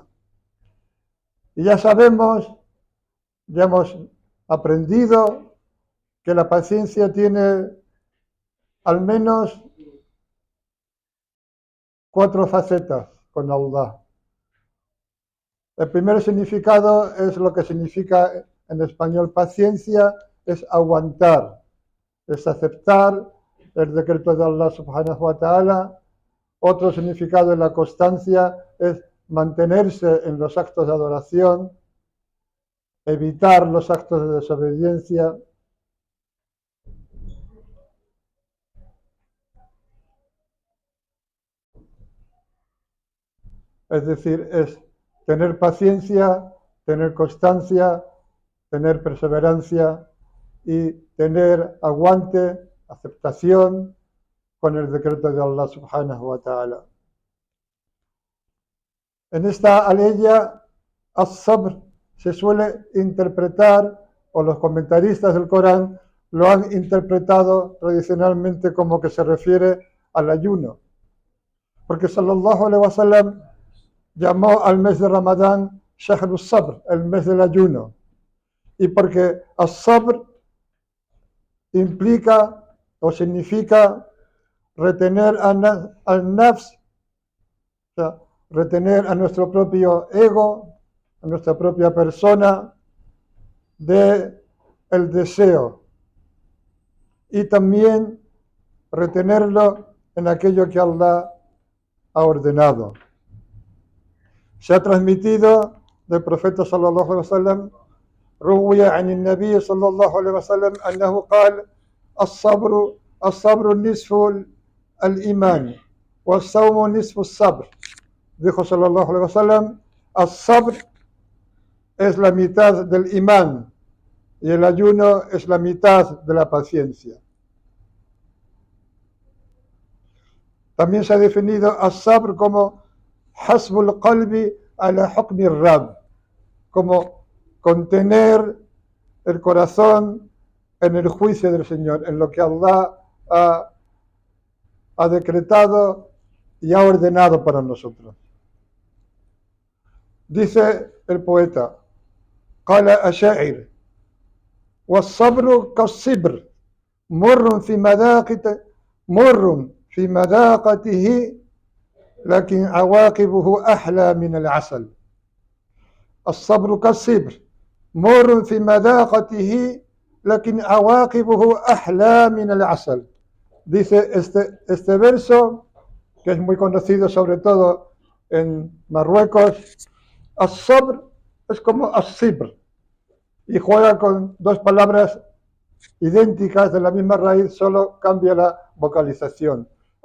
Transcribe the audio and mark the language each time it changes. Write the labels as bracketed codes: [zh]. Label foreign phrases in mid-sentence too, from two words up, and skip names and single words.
[es] Y ya sabemos, ya hemos aprendido que la paciencia tiene al menos 4 facetas con Allah. El primer significado es lo que significa en español paciencia, es aguantar, es aceptar el decreto de [ar] الله سبحانه وتعالى. [es] Otro significado en la constancia es mantenerse en los actos de adoración, evitar los actos de desobediencia. Es decir, es tener paciencia, tener constancia, tener perseverancia y tener aguante, aceptación con el decreto de [ar] الله سبحانه وتعالى. [es] En esta aleya, as-sabr se suele interpretar, o los comentaristas del Corán lo han interpretado tradicionalmente como que se refiere al ayuno. Porque [ar] صلى الله عليه وسلم [es] llamó al mes de Ramadán [ar] شهر الصبر, [es] el mes del ayuno. Y porque as-sabr implica o significa retener al nafs, o sea, retener a nuestro propio ego, a nuestra propia persona, de el deseo. Y también retenerlo en aquello que Allah ha ordenado. Se ha transmitido del profeta [ar] صلى الله عليه وسلم: روي عن النبي صلى الله عليه وسلم أنه قال الصبر نصف الإيمان والصوم نصف الصبر. [es] Dijo [ar] صلى الله عليه وسلم: [es] الصبر es la mitad del imán y el ayuno es la mitad de la paciencia. También se ha definido الصبر como [ar] حسب القلب على حكم الرب, [es] como contener el corazón en el juicio del Señor, en lo que Allah ha decretado y ha ordenado para nosotros. Dice el poeta: [ar] قال الشاعر والصبر كالصبر مر في مذاقته لكن عواقبه أحلى من العسل. الصبر كالصبر مر في مذاقته لكن عواقبه أحلى من العسل. [es] Dice este verso, que es muy conocido sobre todo en Marruecos. As-sabr es como as-sibr y juega con dos palabras idénticas de la misma raíz, solo cambia la vocalización.